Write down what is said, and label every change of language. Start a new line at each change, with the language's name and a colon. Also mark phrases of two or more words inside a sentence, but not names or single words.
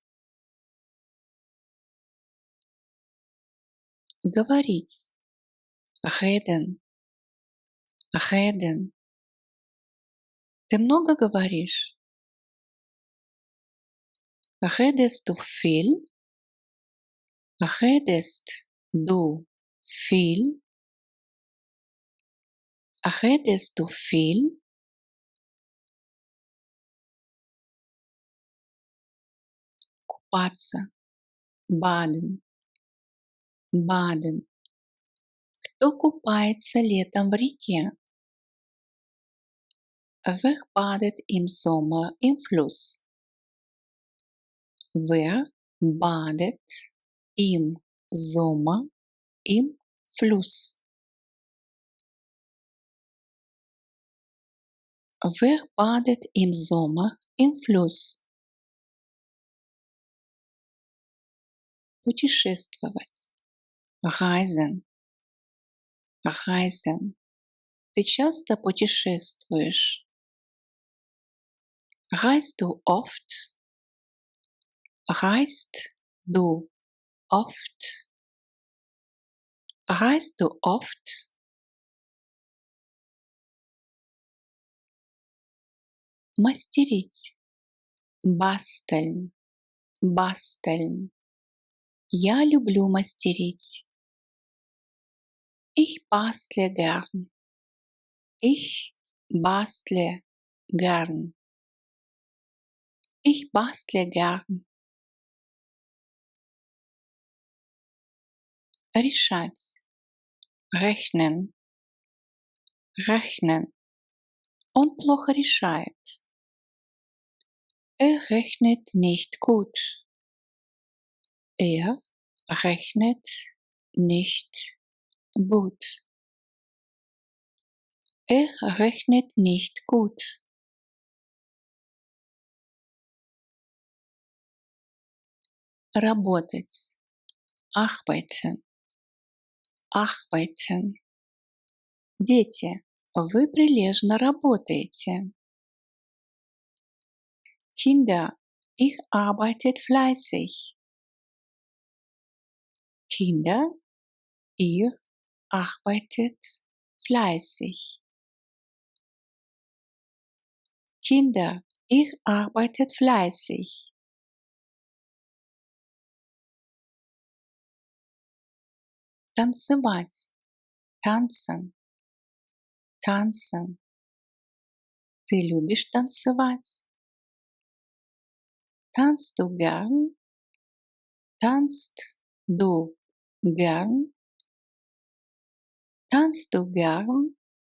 Russian: Говорить.
German: Reden. Reden.
Russian: Ты много говоришь?
German: Redest du viel? Redest du viel? Redest du viel?
Russian: Купаться.
German: Baden. Baden.
Russian: Кто купается летом в реке?
German: Wer badet im Sommer im Fluss? Wer badet im Sommer im Fluss? Wer badet im Sommer im Fluss?
Russian: Путешествовать.
German: Reisen. Reisen.
Russian: Ты часто путешествуешь?
German: Reist du oft? Reist du oft? Reist du oft? Мастерить. Basteln. Basteln.
Russian: Я люблю мастерить.
German: Ich bastle gern. Ich bastle gern. Ich bastle gern. Решать. Rechnen. Rechnen.
Russian: Он плохо решает.
German: Rechnet nicht gut. Rechnet nicht gut. Rechnet nicht gut.
Russian: Работать.
German: Arbeiten. Arbeiten.
Russian: Дети, вы прилежно работаете.
German: Kinder, ihr arbeitet fleißig. Kinder, ihr arbeitet fleißig. Kinder, ihr arbeitet fleißig.
Russian: Танцевать.
German: Tanzen. Tanzen.
Russian: Ты любишь танцевать?
German: Tanzt du gern? Tanzt du gern? Tanzt du gern?